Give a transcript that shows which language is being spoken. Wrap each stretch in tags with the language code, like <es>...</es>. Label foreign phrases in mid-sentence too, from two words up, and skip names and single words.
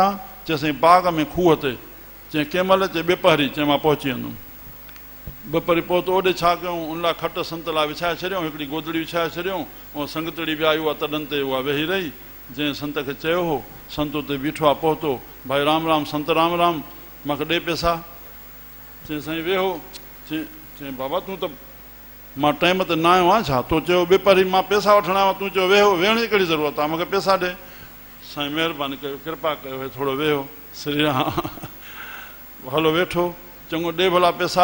<sd>चयईं बाग़ में खूह ते। चई कंहिं महिल? चए ॿिपहरी। चई मां पहुची वेंदुमि। ॿिपहरी पहुतो। ओॾे छा कयूं? उन लाइ खट संत लाइ विछाए छॾियऊं, हिकिड़ी गोदड़ी विछाए छॾियऊं, ऐं संगतड़ी बि आई, उहा तॾनि ते उहा वेही रही। जंहिं संत खे चयो हो, संत उते बीठो आहे। पहुतो, भाई राम राम संत, राम राम, मूंखे ॾे पैसा। चई साईं वेहो। चई बाबा तूं त मां टाइम ते न आयो आहियां छा? तो चयो ॿिपहरी मां पैसा वठणु आयो, तूं चयो वेहो। वेहण जी कहिड़ी ज़रूरत आहे? मूंखे पैसा ॾे। साईं महिरबानी कयो, कृपा कयो, थोरो वेहो। श्री राम। हलो वेठो। चङो ॾे भला पैसा।</sd>